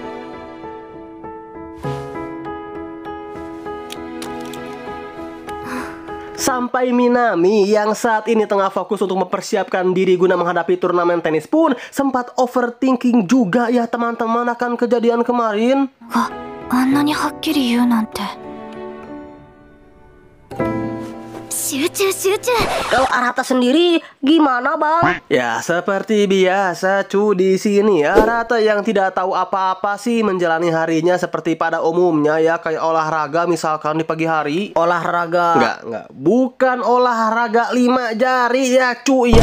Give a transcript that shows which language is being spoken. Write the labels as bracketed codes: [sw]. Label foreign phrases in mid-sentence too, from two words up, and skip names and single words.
[id] Sampai Minami yang saat ini tengah fokus untuk mempersiapkan diri guna menghadapi turnamen tenis pun sempat overthinking juga ya teman-teman akan kejadian kemarin. [ja] あんなにはっきり言うなんて。集中集中。 [id] Kalau Arata sendiri gimana bang? Ya seperti biasa di sini Arata yang tidak tahu apa-apa sih menjalani harinya seperti pada umumnya ya, kayak olahraga misalkan di pagi hari. Olahraga. Enggak, bukan olahraga 5 jari ya ya.